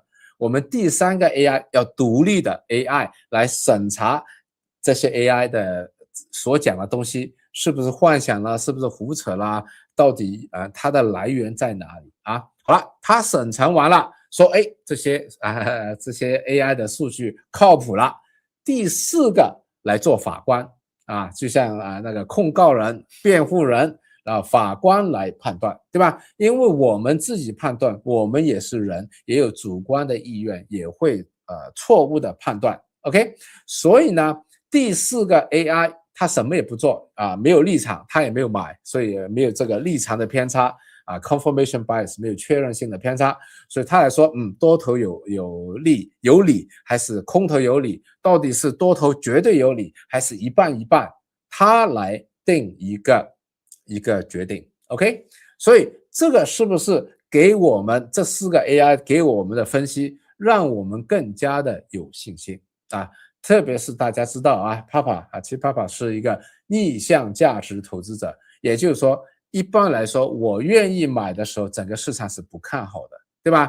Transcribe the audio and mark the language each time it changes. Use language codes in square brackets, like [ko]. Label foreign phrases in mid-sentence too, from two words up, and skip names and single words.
[zh] 我們第三個 AI 要獨立的 AI 來審查這些 AI 的所講的東西是不是幻想啦，是不是胡扯啦？到底它的來源在哪裡好了，它審查完了，說這些 AI 的數據靠譜了。第四個來做法官就像那個控告人、辯護人。法官來判斷，對吧？因為我們自己判斷，我們也是人，也有主觀的意願，也會錯誤的判斷 OK， 所以呢，第四個 AI 它什麼也不做沒有立場，它也沒有買，所以沒有這個立場的偏差 [en] confirmation bias [zh] 沒有確認性的偏差，所以它來說多頭有理還是空頭有理，到底是多頭絕對有理還是一半一半，它來定一個決定 OK， 所以這個是不是給我們這四個 AI 給我們的分析讓我們更加的有信心特別是大家知道其實 Papa 是一個逆向價值投資者，也就是說一般來說我願意買的時候整個市場是不看好的，對吧？